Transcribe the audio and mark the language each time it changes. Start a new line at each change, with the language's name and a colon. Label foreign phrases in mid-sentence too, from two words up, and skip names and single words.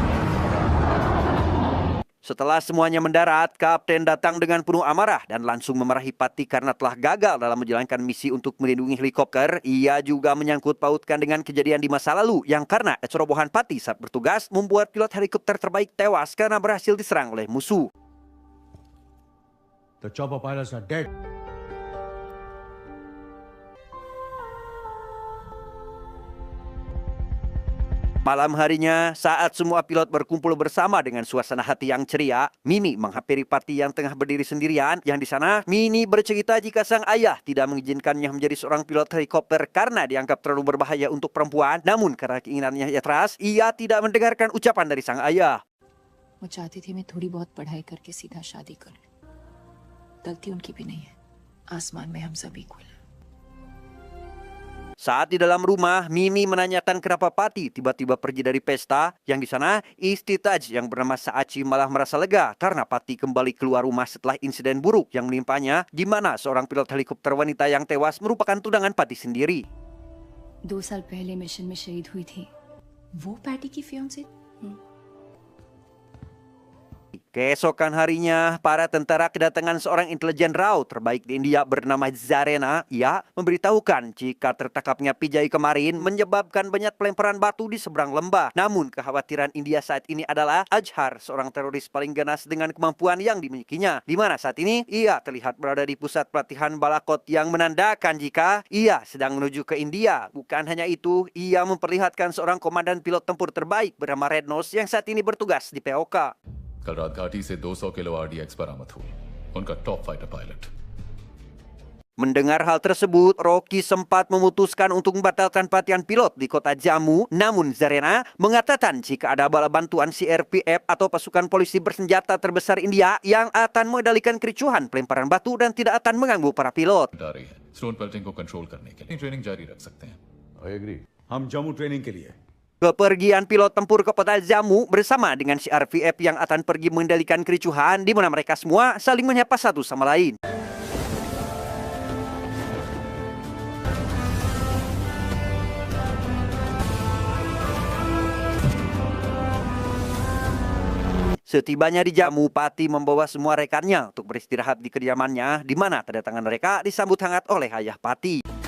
Indonesian: Setelah semuanya mendarat, kapten datang dengan penuh amarah dan langsung memarahi Pati karena telah gagal dalam menjalankan misi untuk melindungi helikopter. Ia juga menyangkut pautkan dengan kejadian di masa lalu yang karena kecerobohan Pati saat bertugas membuat pilot helikopter terbaik tewas karena berhasil diserang oleh musuh.
English: The chopper pilots are dead.
Indonesian: Malam harinya, saat semua pilot berkumpul bersama dengan suasana hati yang ceria, Mini menghampiri Pati yang tengah berdiri sendirian. Yang di sana, Mini bercerita jika sang ayah tidak mengizinkannya menjadi seorang pilot helikopter karena dianggap terlalu berbahaya untuk perempuan. Namun karena keinginannya yang keras, ia tidak mendengarkan ucapan dari sang ayah.
Hindi: वो चाहती थी मैं थोड़ी बहुत पढ़ाई करके सीधा शादी कर लूं। गलती उनकी भी नहीं है। आसमान में हम सब इक्वल हैं।
Indonesian: Saat di dalam rumah, Mini menanyakan kenapa Pati tiba-tiba pergi dari pesta. Yang di sana, istri Taj yang bernama Saachi malah merasa lega karena Pati kembali keluar rumah setelah insiden buruk yang menimpanya, di mana seorang pilot helikopter wanita yang tewas merupakan tunangan Pati sendiri.
Hindi: 2 साल पहले मिशन में शहीद हुई थी। वो पैटी की फियांसे?
Indonesian: Keesokan harinya, para tentara kedatangan seorang intelijen RAW terbaik di India bernama Zarena. Ia memberitahukan jika tertangkapnya Pijay kemarin menyebabkan banyak pelemparan batu di seberang lembah. Namun kekhawatiran India saat ini adalah Azhar, seorang teroris paling ganas dengan kemampuan yang dimilikinya. Di mana saat ini ia terlihat berada di pusat pelatihan Balakot yang menandakan jika ia sedang menuju ke India. Bukan hanya itu, ia memperlihatkan seorang komandan pilot tempur terbaik bernama Red Nose yang saat ini bertugas di POK.
Hindi: कल रात घाटी से 200 किलो RDX बरामद हुई उनका
English: top fighter pilot.
Indonesian: Mendengar hal tersebut, Rocky sempat memutuskan untuk membatalkan pelatihan pilot di kota Jammu. Namun Zarena mengatakan jika ada bala bantuan CRPF atau pasukan polisi bersenjata terbesar India yang akan mengendalikan kericuhan pelemparan batu dan tidak akan mengganggu para pilot.
Hindi: रही है
English: stone pelting
Hindi: को कंट्रोल करने के लिए ट्रेनिंग जारी रख सकते हैं।
English: I agree.
Hindi: हम जम्मू ट्रेनिंग के लिए।
Indonesian: Kepergian pilot tempur ke kota Jammu bersama dengan CRPF yang akan pergi mengendalikan kericuhan, di mana mereka semua saling menyapa satu sama lain. Setibanya di Jammu, Pati membawa semua rekannya untuk beristirahat di kediamannya, di mana kedatangan mereka disambut hangat oleh ayah Pati.